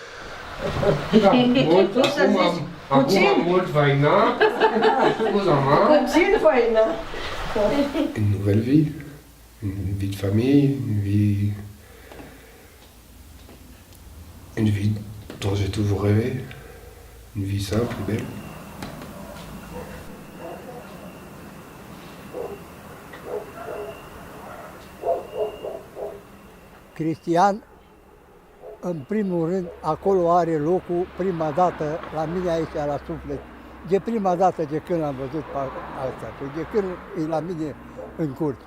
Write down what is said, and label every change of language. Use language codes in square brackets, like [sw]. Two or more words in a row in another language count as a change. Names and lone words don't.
[fr] Une nouvelle vie, une vie de famille, une vie dont j'ai toujours rêvé, une vie simple et belle. [ro] Cristian, în primul rând, acolo are locul prima dată la mine aici la suflet. De prima dată de când am văzut asta și de când e la mine în curte.